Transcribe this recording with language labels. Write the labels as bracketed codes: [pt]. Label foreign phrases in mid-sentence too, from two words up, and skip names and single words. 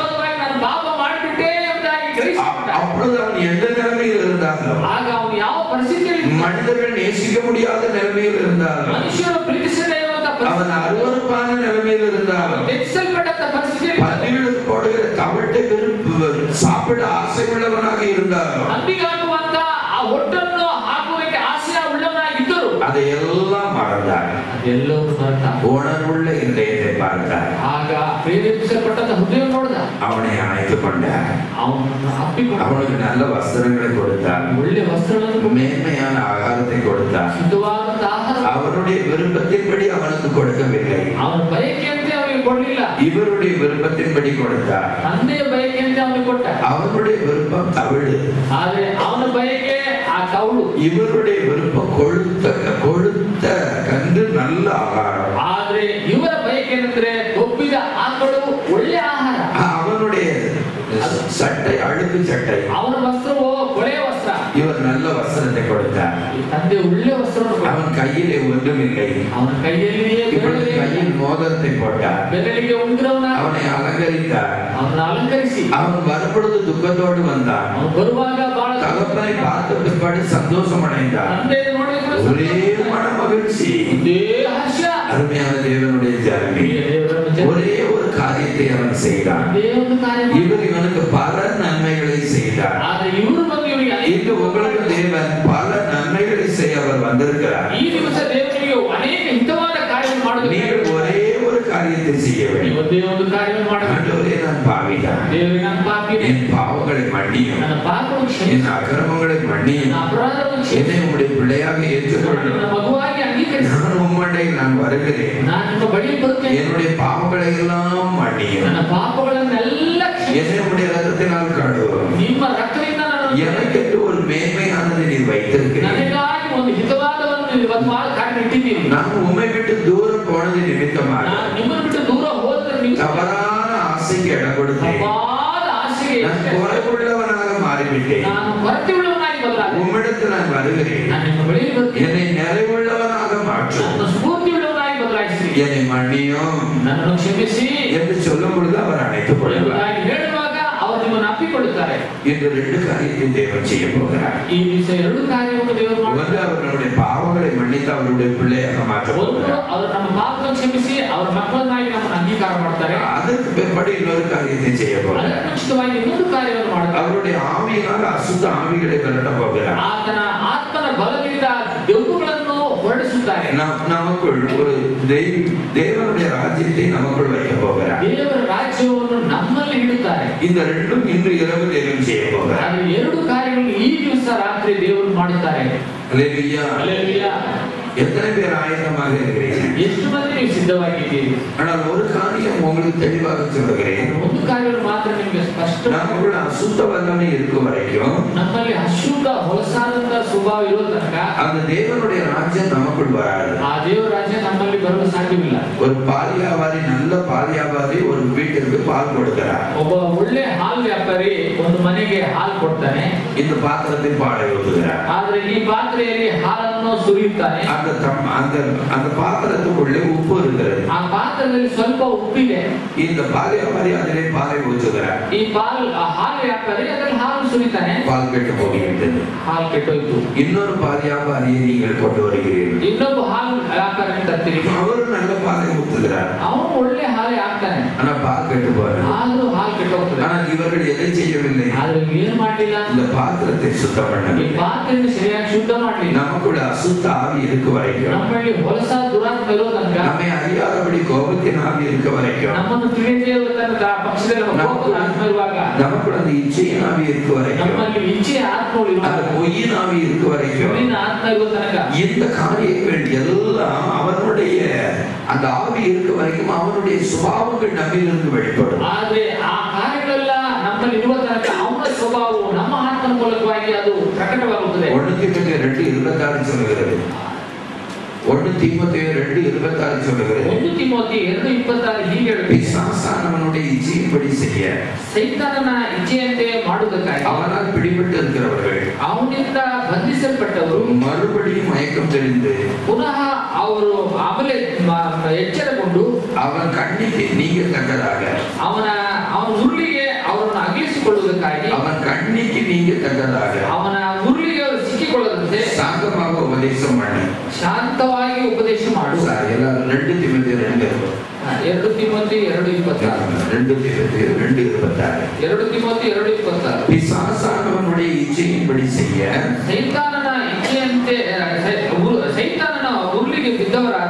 [kn] ನಾನು ಪಾಪ ಮಾಡಿಬಿಟ್ಟೆ ಎಂಬುದಾಗಿ ಗ್ರಹಿಸಿಕೊಂಡ. [ta] அப்பொழுது அவன் எந்த நிலைமையில் இருந்தாலும், [kn] ಆಗ ಅವನು ಯಾವ ಪರಿಸ್ಥಿತಿಯಲ್ಲಿ, [ta] மனிதர்கள் நேசிக்க முடியாத நிலைமையில் இருந்தாலும், [kn] ಮನುಷ್ಯರು ಪ್ರೀತಿಸದೇ ಇರುವಂತಹ [ta] அவன் அருவருப்பான நிலைமையில் இருந்தாலும், [kn] ತೆಗೆಸಲ್ಪಟ್ಟ ಪರಿಸ್ಥಿತಿಯಲ್ಲಿ, [ta] பன்றிகளுக்கு போடுகிற தவிட்டை சாப்பிட ஆசை உள்ளவனாக இருந்தாலும், [kn] ಅಂಬಿಗಾಗುವಂತ ಆ ಒಟ್ಟನ್ನು ಹಾಕುವುದಕ್ಕೆ ಆಸೆ ಉಳ್ಳವನಾಗಿದ್ದರು, [ta] அதையெல்லாம் மறந்தார். [kn] ಅದೆಲ್ಲವೂ ಮರೆತ. [ta] உணர்வுள்ள இதயத்தை பார்த்தார். [kn] ಆಗ ಪ್ರೇರೇಪಿಸಲ್ಪಟ್ಟ ಹೃದಯ ನೋಡಿದ. [ta] அவனை அணைத்துக் கொண்டார். [kn] ಅವನನ್ನು ಅಪ್ಪಿಕೊಂಡ. [ta] அவனுக்கு நல்ல வஸ்திரங்களை கொடுத்தார். [kn] ಒಳ್ಳೆ ವಸ್ತ್ರಗಳನ್ನು, [ta] மேன்மையான ஆகாரத்தை கொடுத்தார். [kn] ಶುದ್ಧವಾದಂತ ಆಹಾರ. [ta] அவனுடைய விருப்பத்தின்படி அவனுக்கு கொடுக்கவில்லை. [kn] ಅವನ ಬಯಕೆಯಂತೆ ಅವನಿಗೆ ಕೊಡಲಿಲ್ಲ. [ta] இவருடைய விருப்பத்தின்படி கொடுத்தார். [kn] ತಂದೆಯ ಬಯಕೆಯಂತೆ ಅವನಿಗೆ ಕೊಟ್ಟ. [ta] அவனுடைய விருப்பம் தவிடு, [kn] ಆದ್ರೆ ಅವನ ಬಯಕೆ ಆ ಕೌಳು. [ta] இவருடைய விருப்பம் கொழுத்த கன்று நல்ல ஆகாரம். [kn] ಆದ್ರೆ ಇವರ ಬಯಕೆ ಏನಂದ್ರೆ ಕೊಬ್ಬಿದ ಆಕಳು ಒಳ್ಳೆ ಆಹಾರ. [ta] அவனுடைய சட்டை அழுக்கு சட்டை, [kn] ಅವನ ವಸ್ತ್ರವು ಕೊಳೆಯ ವಸ್ತ್ರ. [ta] இவர் நல்ல வஸ்திரத்தை கொடுத்தார். [kn] ಈ ತಂದೆ ಒಳ್ಳೆ ವಸ್ತ್ರವನ್ನು ಕೊಟ್ಟ. [ta] அவன் கையிலே ஒன்றுமில்லை. [kn] ಅವನ ಕೈಯಲ್ಲಿಯೇ [ta] இப்பொழுது கையில் மோதிரத்தை போட்டார். [kn] ಬೆರಳಿಗೆ ಉಂಗುರವನ್ನ [ta] அவனை அலங்கரித்தார். [kn] ಅವನ ಅಲಂಕರಿಸಿ, [ta] அவன் வரும்பொழுது துக்கத்தோடு வந்தான். [kn] ಅವನು ಬರುವಾಗ ಬಹಳ [ta] தகப்பனை பார்த்த பிற்பாடு சந்தோஷம் அடைந்தார். [kn] ತಂದೆ ನೋಡಿದ್ರೆ [ta] ஒரே மன மகிழ்ச்சி. [kn] ಇದೇ ಹರ್ಷ. [ta] அருமையான தேவனுடைய ஜனமே, ஒரே ஒரு காரியத்தை அவன் செய்தான். [kn] ಇದೇ ಒಂದು ಕಾರ್ಯ. [ta] இவனுக்கு பல நன்மைகளை செய்தார். [kn] ಆದ್ರೆ ಇವರು ಬಂದು ಇವರಿಗೆ [ta] இன்று உங்களுக்கு தேவன் பல நன்மைகளை செய்ய அவர் வந்திருக்கிறார். [kn] ಈ ದಿವಸ ದೇವರಿಗೆ ಅನೇಕ ಹಿತವಾದ ಕಾರ್ಯವನ್ನು ಮಾಡೋದು. [ta] நீங்கள் ஒரೇ ஒரு காரியத்தை செய்ய வேண்டும். [kn] ಒಂದೇ ಒಂದು ಕಾರ್ಯವನ್ನು ಮಾಡಬೇಕು. [ta] ஆண்டவரே, நான் பாவிதான். [kn] ದೇವರೇ, ನಾನು ಪಾಪಿನೇ. [ta] என் பாவங்களை மன்னியும், [kn] ನನ್ನ ಪಾಪವನ್ನು ಕ್ಷಮಿಸು. [ta] என் அக்கிரமங்களை மன்னியும், [kn] ನನ್ನ ಅಪರಾಧವನ್ನು ಕ್ಷಮಿಸು. [ta] என்னை உம்முடைய பிள்ளையாக ஏற்றுக்கொள்ளும். [kn] ನನ್ನ ಮಗುವಾಗಿ ಅಂಗೀಕರಿಸು. [ta] நான் உம்மண்டையில் நான் வருகிறேன். [kn] ನಾನು ನಿಮ್ಮ ಬಳಿಗೆ ಬರುತ್ತೇನೆ. [ta] என்னுடைய பாவங்களை எல்லாம் மன்னியும், [kn] ನನ್ನ ಪಾಪಗಳನ್ನೆಲ್ಲ ಕ್ಷಮಿಸು. [ta] என்னை உம்முடைய ரத்தத்தினால் கழுவும். [kn] ನಿಮ್ಮ ರಕ್ತದಿಂದ ನನ್ನನ್ನು [ta] எனக்கென்று ஒரு மேன்மையானதை நீர் வைத்திருக்கிறீர். [kn] ನನಗಾಗಿ ಒಂದು ಹಿತವಾದ ಒಂದು ಕಾರ್ಯ ಇಟ್ಟಿದ್ದೀರಿ. [ta] நான் உம்மை விட்டு தூரம் போனது நிமித்தமாக [kn] ನಾನು ನಿಮ್ಮನ್ನು ಬಿಟ್ಟು ದೂರ ಹೋದ್ರೆ ನೀವು [ta] தவறான ஆசைக்கு இடம் கொடுத்தேன். [kn] ತಪ್ಪಾದ ಆಸೆಗೆ [ta] நான் குறைவுள்ளவனாக மாறிவிட்டேன். [kn] ನಾನು ಕೊರತೆ ಉಳ್ಳವನಾಗಿ ಬದಲಾದೆ. [ta] உம்மிடத்தில் நான் வருகிறேன். [kn] ನಾನು ನಿಮ್ಮ ಬಳಿಗೆ ಬರುತ್ತೇನೆ. [ta] என்னை நிறைவுள்ளவனாக மாற்றும். [kn] ನನ್ನ ಸ್ಫೂರ್ತಿ ಉಳ್ಳವನಾಗಿ ಬದಲಾಯಿಸಿ. [ta] என்னை மன்னியும் [kn] ನನ್ನನ್ನು ಕ್ಷಮಿಸಿ [ta] என்று சொல்லும் பொழுது அவர் அணைத்துக் கொள்வார். [kn] ಎಂಬುದಾಗಿ ಹೇಳುವಾಗ ಅವರು ನಿಮ್ಮನ್ನು ಅಪ್ಪಿಕೊಳ್ಳುತ್ತಾರೆ. [ta] இன்று ரெண்டு காரியத்தை தேவன் செய்ய போகிறார். [kn] ಈ ದಿವಸ ಎರಡು ಕಾರ್ಯವನ್ನು ದೇವರು [ta] ஒன்று, [kn] ಮಾಡುತ್ತಾರೆ. [ta] அவர்களுடைய பாவங்களை மன்னித்து அவருடைய பிள்ளையாக மாற்ற [kn] ಒಂದು, [ta] போகிறார். [kn] ಅವರು ನಮ್ಮ ಪಾಪವನ್ನು ಕ್ಷಮಿಸಿ ಅವರ ಮಕ್ಕಳನ್ನಾಗಿ ನಮ್ಮನ್ನು ಅಂಗೀಕಾರ ಮಾಡ್ತಾರೆ. [ta] அதற்கு பிற்பாடு இன்னொரு காரியத்தை செய்ய போகிறார். [kn] ಅದರ ಮುಂಚಿತವಾಗಿ ಇನ್ನೊಂದು ಕಾರ್ಯವನ್ನು ಮಾಡುತ್ತಾರೆ. [ta] அவருடைய ஆவியினால் அசுத்த ஆவிகளை விரட்ட போகிறார். [kn] ಆತನ ಆತ್ಮನ ಬಲದಿಂದ ದೆವ್ವಗಳನ್ನು ಹೊರಡಿಸುತ್ತಾರೆ. [ta] நமக்குள் ஒரு தேவனுடைய ராஜ்யத்தை நமக்குள் வைக்க போகிறார். [kn] ದೇವರ ರಾಜ್ಯವನ್ನು ನಮ್ಮಲ್ಲಿ ಇಡುತ್ತಾರೆ. [ta] இந்த ரெண்டும் இன்று இரவு தேவன் செய்ய போகிறார். [kn] ಆದರೆ ಎರಡು ಕಾರ್ಯಗಳನ್ನು ಈ ದಿವಸ ರಾತ್ರಿ ದೇವರು ಮಾಡುತ್ತಾರೆ. [ta] அல்லேலூயா. [kn] ಹಲ್ಲೆಲೂಯಾ. [ta] எத்தனை பேர் ஆயத்தமாக இருக்கிறீர்கள்? [kn] ಎಷ್ಟು ಮಂದಿ ನೀವು ಸಿದ್ಧವಾಗಿದ್ದೀರಿ? [ta] ஆனால் ஒரு காரியம் உங்களுக்கு தெளிவாக சொல்லுகிறேன். [kn] ಒಂದು ಕಾರ್ಯವನ್ನು ಮಾತ್ರ ನಿಮಗೆ ಸ್ಪಷ್ಟ. [ta] நமக்குள்ள அசுத்த வல்லமை இருக்கும் வரைக்கும், [kn] ನಮ್ಮಲ್ಲಿ ಅಶುದ್ಧ ಹೊಲಸಾದಂತ ಸ್ವಭಾವ ಇರೋ ತನಕ [ta] அந்த தேவனுடைய ராஜ்யம் நமக்குள் வராது. [kn] ಆ ದೇವರ ರಾಜ್ಯ ನಮ್ಮಲ್ಲಿ ಬರಲು ಸಾಧ್ಯವಿಲ್ಲ. [ta] ஒரு பால் வியாபாரி, நல்ல பால் வியாபாரி ஒரு வீட்டிற்கு பால் கொடுக்கிறார். [kn] ಒಬ್ಬ ಒಳ್ಳೆ ಹಾಲು ವ್ಯಾಪಾರಿ ಒಂದು ಮನೆಗೆ ಹಾಲು ಕೊಡ್ತಾನೆ. [ta] இந்த பாத்திரத்தில் பாலை ஊற்றுகிறார். [kn] ಆದ್ರೆ ಈ ಪಾತ್ರೆಯಲ್ಲಿ ಹಾಲನ್ನು ಸುರಿಯುತ್ತಾನೆ. [ta] அந்த பாத்திரத்துக்குள்ளே உப்பு இருக்கிறது. [kn] ಆ ಪಾತ್ರದಲ್ಲಿ ಸ್ವಲ್ಪ ಉಪ್ಪಿದೆ. [ta] இந்த பால் வியாபாரி அதிலே பாலை ஊற்றுகிறார். [kn] ಈ ಹಾಲು ವ್ಯಾಪಾರಿ ಅದರಲ್ಲಿ ಹಾಲು ಸುರಿತಾನೆ. [ta] பால் கெட்டு போகிவிட்டது. [kn] ಹಾಲು ಕೆಟ್ಟೋಯ್ತು. [ta] இன்னொரு வியாபாரியை நீங்கள் கொண்டு வருகிறீர்கள். [kn] ಇನ್ನೊಬ್ಬ ಹಾಲು ವ್ಯಾಪಾರಕ್ಕೆ ತರ್ತೀರಿ. [ta] ಅವರು நல்ல பாலை ஊத்துகிறார். [kn] ಅವನು ಒಳ್ಳೆ ಹಾಲು ಹಾಕ್ತಾನೆ. [ta] ஆனா பால் கெட்டு போகுது. [kn] ಆದ್ರೂ ಹಾಲು ಕೆಟ್ಟೋಗ್ತದೆ. [ta] ஆனால் இவர்கள் எதை செய்யவில்லை? [kn] ಆದ್ರೆ ಏನು ಮಾಡಲಿಲ್ಲ? [ta] இந்த பாத்திரத்தை சுத்தம் பண்ணவில்லை. [kn] ಈ ಪಾತ್ರೆಯನ್ನು ಸರಿಯಾಗಿ ಶುದ್ಧ ಮಾಡಲಿಲ್ಲ. [ta] நமக்குள்ள அசுத்த ஆவி இருக்க வரைக்கும், [kn] ನಮ್ಮಲ್ಲಿ ಹೊಲಸ ದುರಾತ್ಮ ಇರೋ ತನಕ, [ta] நம்மை அறியாதபடி கோபத்தின் ஆவி இருக்க வரைக்கும், [kn] ನಮ್ಮನ್ನು ತಿಳಿಯದೇ ಇರೋ ತನಕ ಪಕ್ಷದಲ್ಲಿ ಕೋಪದ ಆತ್ಮ ಇರುವಾಗ, [ta] நமக்குள்ள அந்த இச்சையின் ஆவி இருக்க வரைக்கும், [kn] ನಮ್ಮಲ್ಲಿ ಇಚ್ಛೆಯ ಆತ್ಮಗಳು ಇರುವಾಗ, [ta] அந்த பொய்யின் ஆவி இருக்க வரைக்கும், [kn] பொய்யின் ಆತ್ಮ ಇರೋ ತನಕ [ta] இந்த காரியங்கள் எல்லாம் அவனுடைய அந்த ஆவி இருக்க வரைக்கும் அவனுடைய சுபாவங்கள் நம்மிலிருந்து வெளிப்படும். [kn] ಆದ್ರೆ ಆ ಕಾರ್ಯಗಳೆಲ್ಲ ನಮ್ಮಲ್ಲಿ ಇರುವ ತನಕ ಅವನ ಸ್ವಭಾವವು ನಮ್ಮ ಆತ್ಮನ ಮೂಲಕವಾಗಿ ಅದು ಪ್ರಕಟವಾಗುತ್ತದೆ. [ta] 1 தீமோத்தேயு 2:26 சொல்லுகிறது. 1 தீமோத்தேயு 2:26 சொல்லுகிறது. [kn] 1 தீமோத்தேயு 2:26 ಹೀಗೆ ಹೇಳುತ್ತದೆ, [ta] பிசாசானவனுடைய இச்சையின்படி செய்ய, [kn] ಸೈತಾನನ ಇಚ್ಛೆಯಂತೆ ಮಾಡುವುದಕ್ಕಾಗಿ [ta] அவனால் பிடிபட்டு இருக்கிறவர்கள், [kn] ಅವನಿಂದ ಬಂಧಿಸಲ್ಪಟ್ಟವರು [ta] மறுபடியும் மயக்கம் தெளிந்து [kn] ಪುನಃ ಅವರು ಆಮೇಲೆ ಎಚ್ಚರಗೊಂಡು [ta] அவன் கண்ணிக்கு நீங்கத்தக்கதாக, [kn] ಅವನ ಉರುಳಿಗೆ ಅವರನ್ನು ಅಗಲಿಸಿಕೊಳ್ಳುವುದಕ್ಕಾಗಿ, [ta] அவன் கண்ணிக்கு நீங்கத்தக்கதாக [kn] ಅವನ ಉರುಳಿಗೆ ಅವರು ಸಿಕ್ಕಿಕೊಳ್ಳದಂತೆ [ta] சாந்தமாக உபதேசம் பண்ணு. [kn] ಶಾಂತವಾಗಿ ಉಪದೇಶ ಮಾಡು. [ta] எல்லாரும் 2 தீமோத்தேயு 2 [kn] 2 ತಿಮೋಥಿ 2:26 [ta] 2 தீமோத்தேயு 2:26 [kn] 2 ತಿಮೋಥಿ 2:26 [ta] பிசாசானவனுடைய இச்சையின்படி செய்ய, [kn] ಸೈತಾನನ ಇಚ್ಛೆಯಂತೆ ಸೈತಾನನ ಉರುಳಿಗೆ ಬಿದ್ದವರಾದ,